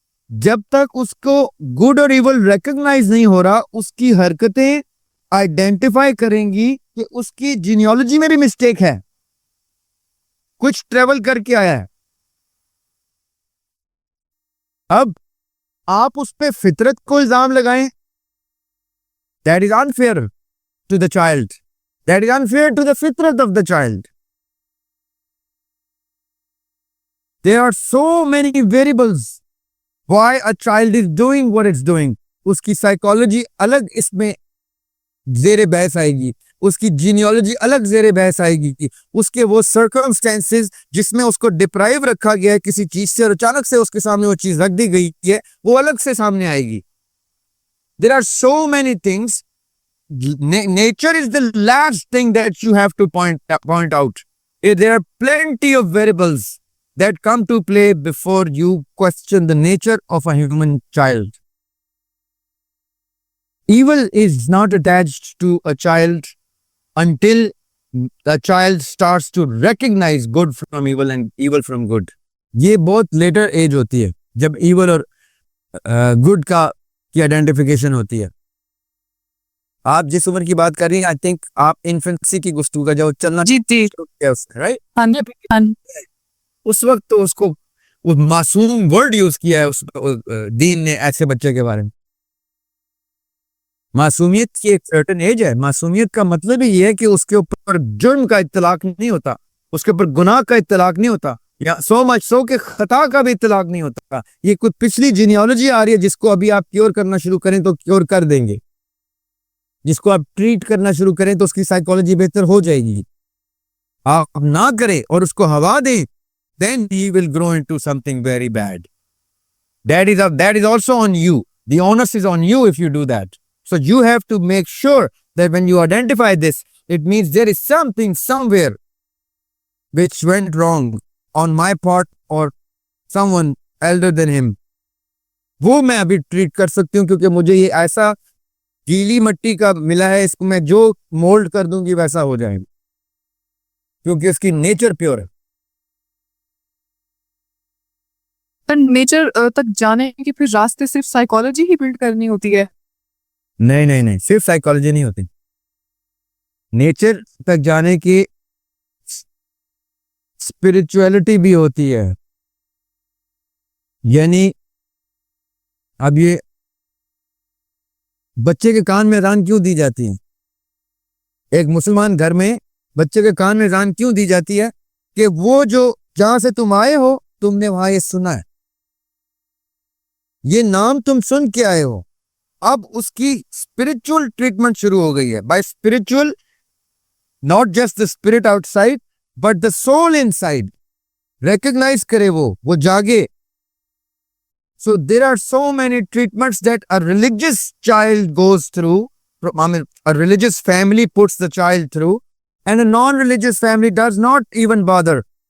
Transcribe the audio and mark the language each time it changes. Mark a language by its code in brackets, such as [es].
[ur] جب تک اس کو گڈ اور ایول ریکگنائز نہیں ہو رہا, اس کی حرکتیں آئیڈینٹیفائی کریں گی کہ اس کی جینیالوجی میں بھی مسٹیک ہے, کچھ ٹریول کر کے آیا ہے. اب آپ اس پہ فطرت کو الزام لگائیں, [en] that is unfair to the child, that is unfair to the fitrat of the child. There are so many variables why a child is doing what it's doing. [ur] اس کی سائیکالوجی الگ اس میں زیر بحث آئے گی, اس کی جینیالوجی الگ زیر بحث آئے گی, اس کے وہ سرکمسٹینسز جس میں اس کو ڈپرائیو رکھا گیا ہے کسی چیز سے اور اچانک سے اس کے سامنے وہ چیز رکھ دی گئی ہے, وہ الگ سے سامنے آئے گی. [en] There are so many things. Nature is the last thing that you have to point out. There are plenty of variables that come to play before you question the nature of a human child. Evil is not attached to a child until the child starts to recognize good from evil and evil from good. [ur] یہ بہت letter age ہوتی ہے جب evil اور good کی identification ہوتی ہے. آپ جس عمر کی بات کر رہی ہیں آئی تھنک آپ انفینسی کی گفتگو کا جو چلنا رائٹ, اس وقت تو اس کو وہ معصوم ورڈ یوز کیا ہے اس دین نے ایسے بچے کے بارے میں. معصومیت کی ایک سرٹن ایج ہے. معصومیت کا مطلب ہی یہ ہے کہ اس کے اوپر جرم کا اطلاق نہیں ہوتا, اس کے اوپر گناہ کا اطلاق نہیں ہوتا, یا سو مچ سو کہ خطا کا بھی اطلاق نہیں ہوتا. یہ کچھ پچھلی جینیالوجی آ رہی ہے جس کو ابھی آپ کیور کرنا شروع کریں تو کیور کر دیں گے, جس کو آپ ٹریٹ کرنا شروع کریں تو اس کی سائیکالوجی بہتر ہو جائے گی. آپ نہ کریں اور اس کو ہوا دیں, [en] then he will grow into something very bad. That is also on you. The onus is on you if you do that. So you have to make sure that when you identify this, it means there is something somewhere which went wrong on my part or someone elder than him. [ur] وہ میں ابھی treat کر سکتی ہوں کیونکہ مجھے یہ ایسا گیلی مٹی کا ملا ہے, اس کو میں جو مولڈ کر دوں گی ویسا ہو جائے گا, کیونکہ اس کی نیچر پیور ہے. نیچر تک جانے کے پھر راستے صرف سائیکالوجی ہی بلڈ کرنی ہوتی ہے؟ نہیں, صرف سائیکالوجی نہیں ہوتی. نیچر تک جانے کی اسپرچویلٹی بھی ہوتی ہے. یعنی اب یہ بچے کے کان میں اذان کیوں دی جاتی ہے؟ ایک مسلمان گھر میں بچے کے کان میں اذان کیوں دی جاتی ہے؟ کہ وہ جو جہاں سے تم آئے ہو تم نے وہاں یہ سنا ہے, یہ نام تم سن کے آئے ہو. اب اس کی اسپرچل ٹریٹمنٹ شروع ہو گئی ہے. [en] By spiritual not just the spirit outside but the soul inside. [ur] Recognise کرے وہ جاگے. [en] So there are so many treatments that a religious child goes through, a religious family puts the child through, and a non-religious family does not even bother.